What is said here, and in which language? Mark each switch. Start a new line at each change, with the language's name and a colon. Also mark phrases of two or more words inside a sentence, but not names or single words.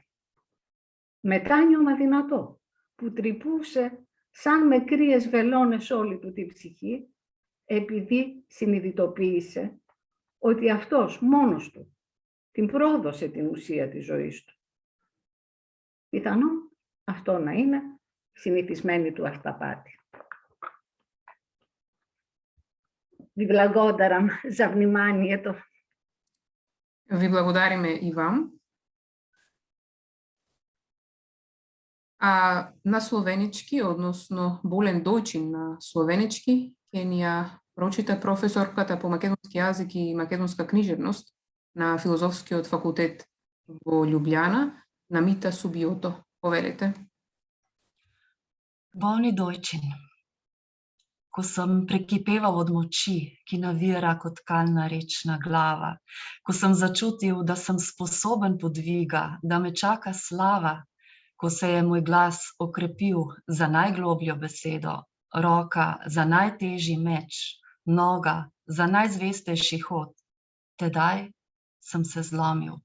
Greek: Μετάνιωμα δυνατό, που τρυπούσε σαν με κρύες βελόνες όλη του τη ψυχή, επειδή συνειδητοποίησε ότι αυτός μόνος του την πρόδωσε την ουσία της ζωής του. Πιθανόν αυτό να είναι συνηθισμένη του αυταπάτη.
Macedonian: Ви благодарам за вниманието. Ви благодариме и вам. А на словенички, односно болен дојчин на словенички, ќе ни ја прочита професорката по македонски јазик и македонска книжевност на Филозофскиот факултет во Љубљана, Намита Субиото. Повелете.
Slovenian: Bolni dojčin. Ko sem prekipeval od moči, ki navira kot kalna rečna glava, ko sem začutil, da sem sposoben podviga, da me čaka slava, ko se je moj glas okrepil za najglobljo besedo, roka za najtežji meč, noga za najzvestejši hod, tedaj sem se zlomil.